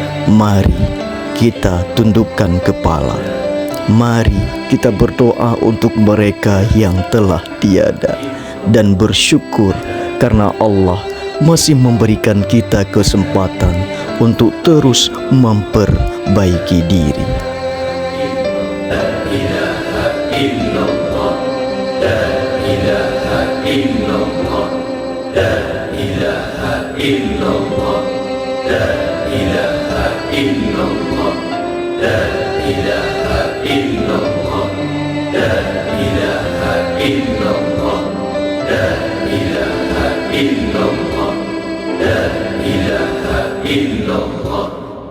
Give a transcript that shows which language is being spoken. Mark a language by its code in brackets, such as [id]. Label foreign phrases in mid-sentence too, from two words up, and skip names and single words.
[id] Mari kita tundukkan kepala. Mari kita berdoa untuk mereka yang telah tiada dan bersyukur karena Allah masih memberikan kita kesempatan untuk terus memperbaiki diri. [ar] لا إله إلا الله، لا إله إلا الله، لا إله إلا الله، لا إله إلا الله، لا إله إلا الله، لا إله إلا الله، لا إله إلا الله، لا إله إلا الله.